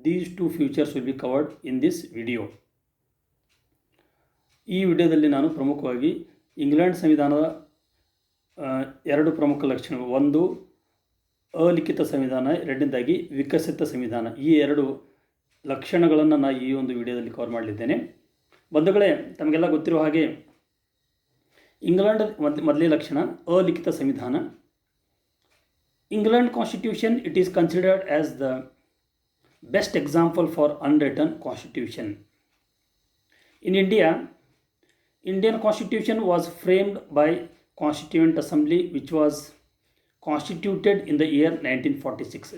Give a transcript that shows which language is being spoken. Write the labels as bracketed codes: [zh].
[en] These two features will be covered in this video. [kn] ಈ ವಿಡಿಯೋದಲ್ಲಿ ನಾನು ಪ್ರಮುಖವಾಗಿ ಇಂಗ್ಲೆಂಡ್ ಸಂವಿಧಾನದ ಎರಡು ಪ್ರಮುಖ ಲಕ್ಷಣಗಳು, ಒಂದು ಅಲಿಖಿತ ಸಂವಿಧಾನ, ಎರಡನೇದಾಗಿ ವಿಕಸಿತ ಸಂವಿಧಾನ, ಈ ಎರಡು ಲಕ್ಷಣಗಳನ್ನು ನಾನು ಈ ಒಂದು ವಿಡಿಯೋದಲ್ಲಿ ಕವರ್ ಮಾಡಲಿದ್ದೇನೆ. ಬಂಧುಗಳೇ, ತಮಗೆಲ್ಲ ಗೊತ್ತಿರುವ ಹಾಗೆ ಇಂಗ್ಲೆಂಡ್ ಮೊದಲೇ ಲಕ್ಷಣ ಅಲಿಖಿತ ಸಂವಿಧಾನ. [en] England Constitution, it is considered as the best example for unwritten constitution. In India, Indian Constitution was framed by Constituent Assembly, which was constituted in the year 1946.